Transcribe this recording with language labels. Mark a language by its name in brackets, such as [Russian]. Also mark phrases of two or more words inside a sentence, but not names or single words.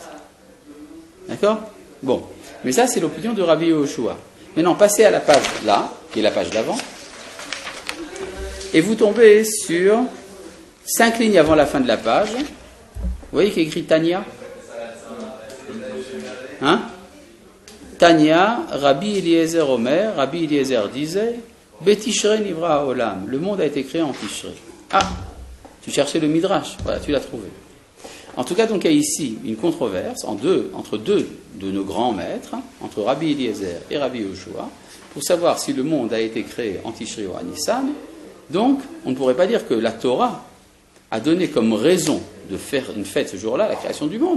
[French] D'accord? Bon. Mais ça, c'est l'opinion de Rabbi Yehoshua. Maintenant, passez à la page là, qui est la page d'avant, et vous tombez sur 5 lignes avant la fin de la page. Vous voyez qu'il y a écrit Tanya? Hein? [Hebrew] תניא, רבי אליעזר אומר, רבי אליעזר disait, בתשרי נברא העולם, [French] le monde a été créé en Tishrei. Ah, tu cherchais le Midrash, voilà, tu l'as trouvé. En tout cas, donc, il y a ici une controverse entre deux de nos grands maîtres, entre Rabbi Eliezer et Rabbi Yehoshua, pour savoir si le monde a été créé en Tishrei ou à Nissan. Donc, on ne pourrait pas dire que la Torah a donné comme raison de faire une fête ce jour-là, la création du monde.